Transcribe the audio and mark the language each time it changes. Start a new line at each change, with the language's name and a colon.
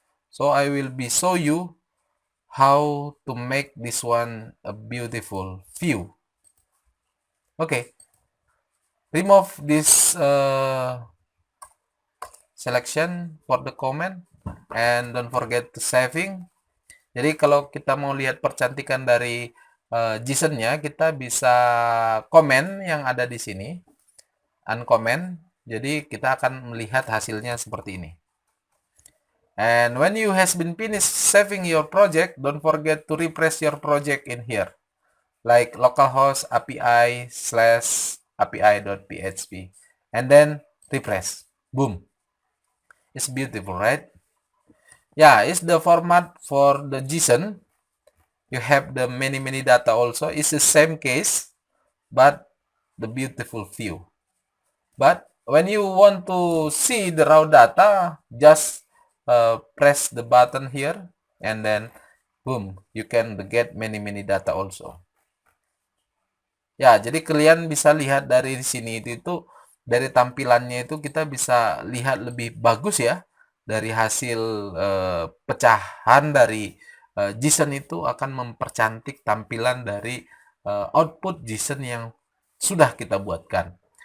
English: So I will be show you how to make this one a beautiful view. Okay, remove this selection for the comment and don't forget to saving.
Indonesian: Jadi kalau kita mau lihat percantikan dari JSON-nya, kita bisa komen yang ada di sini, uncomment. Jadi kita akan melihat hasilnya seperti ini.
English: And when you has been finished saving your project, don't forget to refresh your project in here, like localhost API / API.php, and then refresh. Boom. It's beautiful, right? Yeah, it's the format for the JSON. You have the many data also. It's the same case, but the beautiful view. But when you want to see the raw data, just press the button here, and then boom, you can get many data also.
Indonesian: Ya, jadi kalian bisa lihat dari sini itu dari tampilannya itu kita bisa lihat lebih bagus ya. Dari hasil pecahan dari JSON itu akan mempercantik tampilan dari output JSON yang sudah kita buatkan.